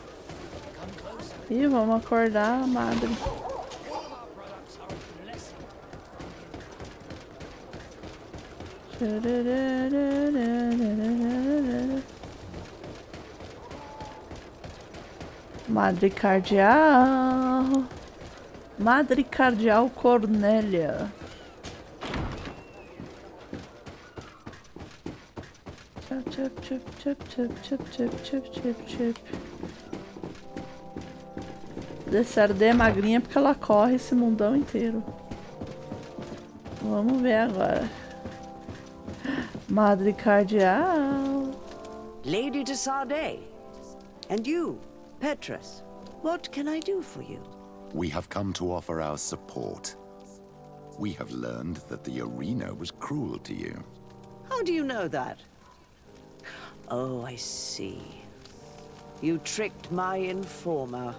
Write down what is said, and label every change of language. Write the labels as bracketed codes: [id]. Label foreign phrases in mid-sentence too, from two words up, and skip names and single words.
[pt] E vamos acordar a madre. Madre Cardeal. Madre Cardeal Cornélia. Chip, chip, chip, chip, chip, chip, chip, chip, chip. Dessardet é magrinha porque ela corre esse mundão inteiro. Vamos ver agora. Madre Cardeal. [en] Lady de Sardet. And you, Petrus. What can I do for you? We have come to offer our support. We have learned that the arena was cruel to you. How do you know that? Oh, I see. You tricked my informer.